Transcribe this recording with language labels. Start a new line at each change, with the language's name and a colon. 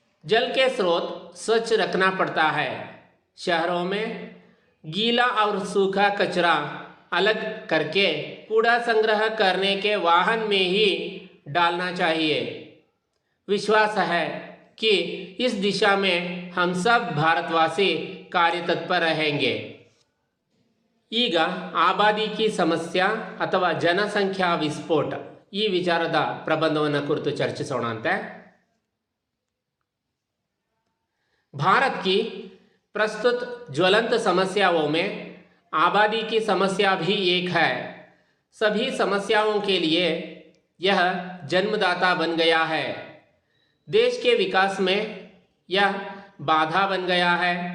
Hindi: जल के स्रोत स्वच्छ रखना पड़ता है. शहरों में गीला और सूखा कचरा अलग करके कूड़ा संग्रह करने के वाहन में ही डालना चाहिए. विश्वास है कि इस दिशा में हम सब भारतवासी कार्यतत्पर रहेंगे।
Kannada: ಈಗ ಆಬಾದಿಕಿ ಸಮಸ್ಯೆ ಅಥವಾ ಜನಸಂಖ್ಯಾ ವಿಸ್ಫೋಟ ಈ ವಿಚಾರದ ಪ್ರಬಂಧವನ್ನು ಕುರಿತು ಚರ್ಚಿಸೋಣಂತೆ।
Hindi: भारत की प्रस्तुत ज्वलंत समस्याओं में आबादी की समस्या भी एक है। सभी समस्याओं के लिए यह जन्मदाता बन गया है। देश के विकास में यह बाधा बन गया है।